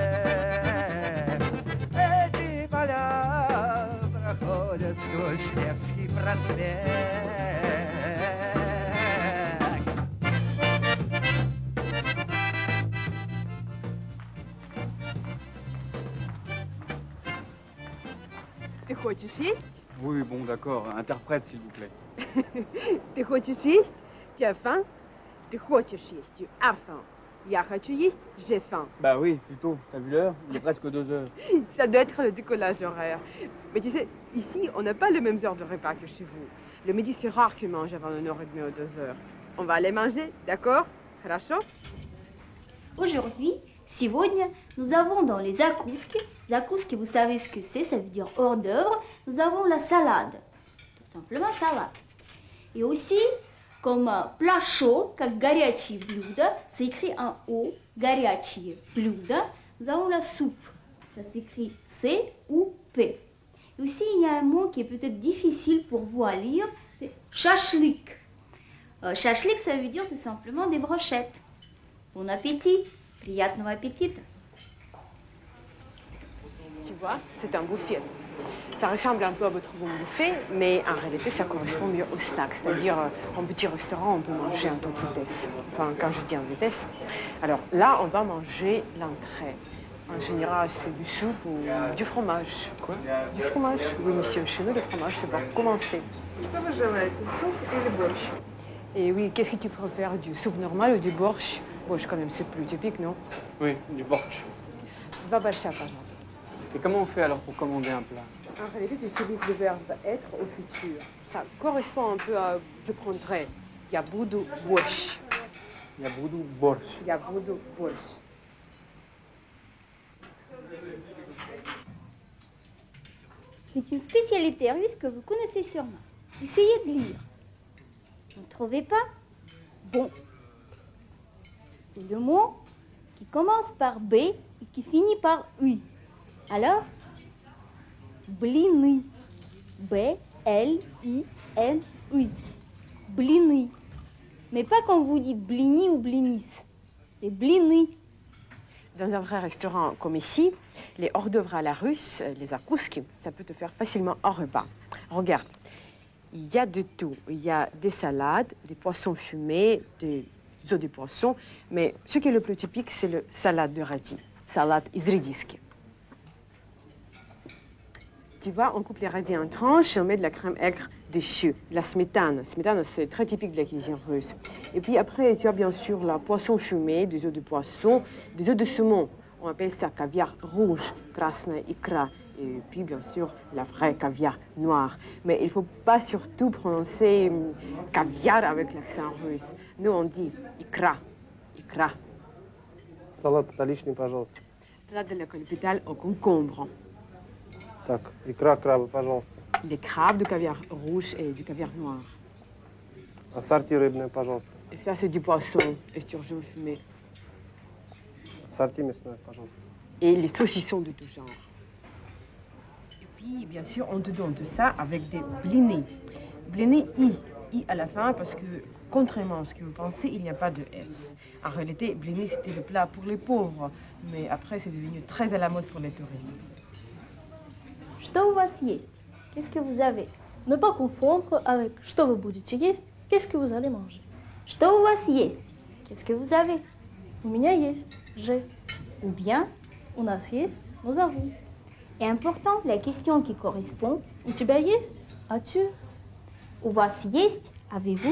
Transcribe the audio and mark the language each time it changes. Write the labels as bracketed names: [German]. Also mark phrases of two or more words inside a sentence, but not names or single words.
[Russian] Эти поля проходят сквозь Невский проспект. Ты хочешь есть? [French] Oui, bon, d'accord. Interprète, s'il vous plaît. [Russian] Ты хочешь есть? [French] Tu as faim? [Russian] Ты хочешь есть? [French] Tu as faim. [Russian] Я хочу есть, [French] j'ai faim. Bah oui, plutôt. T'as vu l'heure? Il est presque 2 heures. Ça doit être le décollage horaire. Mais tu sais, ici, on n'a pas les mêmes heures de repas que chez vous. Le midi, c'est rare qu'ils mangent avant 1h30 ou 2h. On va aller manger, d'accord? [Russian] Хорошо? [French] Aujourd'hui, сегодня, nous avons dans les [Russian] закуски, закуски, [French] vous savez ce que c'est, ça veut dire hors d'œuvre, nous avons la salade, tout simplement salade. Et aussi, comme plat chaud, [Russian] как горячие блюда, [French] c'est écrit en haut, [Russian] горячие блюда, [French] nous avons la soupe, ça s'écrit C-O-U-P. Et aussi, il y a un mot qui est peut-être difficile pour vous à lire, c'est шашлык. Шашлык, ça veut dire tout simplement des brochettes. Bon appétit, [Russian] приятного аппетита. [French] Tu vois, c'est un buffet. Ça ressemble un peu à votre bon buffet, mais en réalité, ça correspond mieux au snack. C'est-à-dire, en petit restaurant, on peut manger en toute vitesse. Enfin, quand je dis en vitesse. Alors là, on va manger l'entrée. En général, c'est du soupe ou du fromage. Quoi? Du fromage. Oui, monsieur, chez nous, le fromage, c'est pour commencer. [Russian] Что вы желаете, суп или борщ? [French] Et oui, qu'est-ce que tu préfères, du soupe normal ou du borщ? Borщ, quand même, c'est plus typique, non? Oui, du borsch. [Russian] Va borща, пожалуйста. [French] Et comment on fait alors pour commander un plat? En réalité, tu utilises le verbe être au futur. Ça correspond un peu à je prendrai. [Russian] Я буду борщ. Я буду борщ. Я буду борщ. [French] C'est une spécialité russe que vous connaissez sûrement. Essayez de lire. Vous ne trouvez pas? Bon. C'est le mot qui commence par B et qui finit par UI. Alors, [Russian] блины. [French] B-L-I-N-I. [Russian] Блины. [French] Mais pas quand vous dites blini ou blinis. C'est blины. Dans un vrai restaurant comme ici, les hors d'œuvre à la russe, les zakouski, ça peut te faire facilement un repas. Regarde, il y a de tout. Il y a des salades, des poissons fumés, des œufs de poisson, mais ce qui est le plus typique, c'est le salade de radis, salade [Russian] из редиски. [French] Tu vois, on coupe les radis en tranches et on met de la crème aigre dessus, de la smétane. Smétane, c'est très typique de la cuisine russe. Et puis après, tu as bien sûr la poisson fumée, des œufs de poisson, des œufs de saumon. On appelle ça caviar rouge, [Russian] красная икра. [French] Et puis bien sûr, la vraie caviar noir. Mais il ne faut pas surtout prononcer caviar avec l'accent russe. Nous, on dit [Russian] икра, икра. Салат столичный, пожалуйста. [French] Salade de la capitale au concombre. [Russian] Так, икра, крабы, пожалуйста. [French] Les crabes de caviar rouge et du caviar noir. [Russian] Ассорти рыбное, пожалуйста. [French] Et ça, c'est du poisson, esturgeon fumé. [Russian] Ассорти мясное, пожалуйста. [French] Et les saucissons de tout genre. Et puis, bien sûr, on te donne tout ça avec des blinis. Blinis I à la fin, parce que, contrairement à ce que vous pensez, il n'y a pas de S. En réalité, blinis, c'était le plat pour les pauvres, mais après, c'est devenu très à la mode pour les touristes. [Russian] Что у вас есть? [French] Qu'est-ce que vous avez? Ne pas confondre avec [Russian] что вы будете есть, [French] qu'est-ce que vous allez manger. [Russian] Что у вас есть? [French] Qu'est-ce que vous avez? [Russian] У меня есть, [French] j'ai. Ou bien, [Russian] У нас есть, [French] nous avons. est importante la question qui correspond. [Russian] У тебя есть, [French] as-tu? [Russian] У вас есть? [French] Avez-vous?